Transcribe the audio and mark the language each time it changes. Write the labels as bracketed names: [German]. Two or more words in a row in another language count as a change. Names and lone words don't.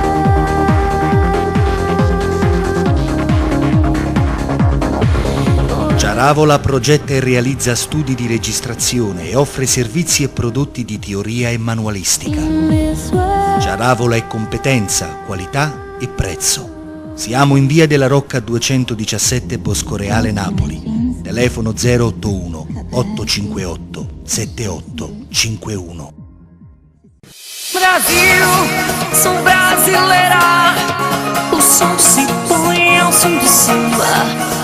[Italian] Giaravola progetta e realizza studi di registrazione e offre servizi e prodotti di teoria e manualistica. Giaravola è competenza, qualità e prezzo. Siamo in via della Rocca 217 Boscoreale, Napoli. Telefono 081 858 7851. [Portuguese] Brasil, sou brasileira. O som se põe ao som do samba.